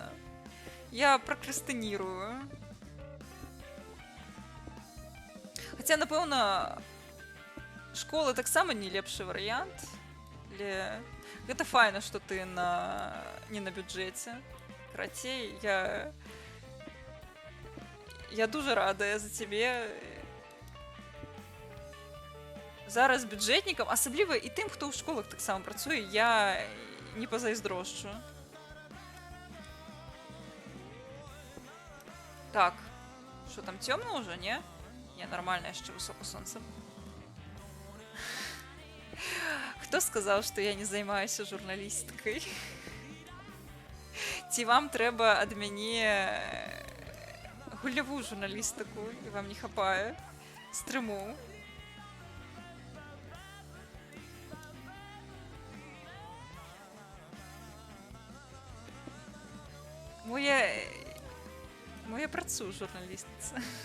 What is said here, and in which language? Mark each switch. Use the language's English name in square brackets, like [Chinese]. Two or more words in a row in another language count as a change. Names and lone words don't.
[Belarusian] Я пракрастынірую. Хаця, напэўна, школа таксама не лепшы варыянт. Гэта файна, што ты не на бюджэце. Карацей, [Ukrainian] я Я дуже рада за тебе. [Belarusian] Зараз бюджетникам, асабліва і тим, хто ў школах таксама працуе, я не пазайздрошчу. [Russian] Так, что там темно уже, не? Не, нормально, еще высоко солнце. Кто сказал, что я не занимаюсь журналистикой? [Belarusian] Ці вам трэба ад мяне гульнявую журналістыку, і вам не хапае стрыму. Я працую журналістыца.